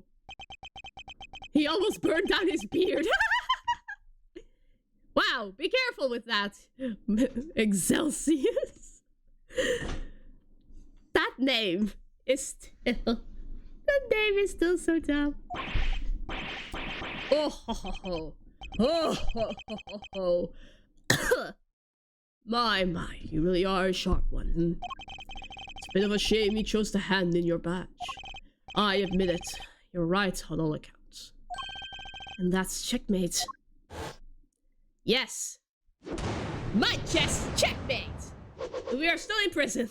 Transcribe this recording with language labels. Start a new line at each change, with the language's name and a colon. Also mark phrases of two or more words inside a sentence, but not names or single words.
English: He almost burned down his beard. Wow, be careful with that. Excelsius. That name is still... That name is still so dumb. Oh ho ho ho. Oh ho ho ho ho. My, you really are a sharp one. It's a bit of a shame you chose to hand in your badge. I admit it. You're right on all accounts. And that's checkmate. Yes. My chest checkmate. We are still in prison.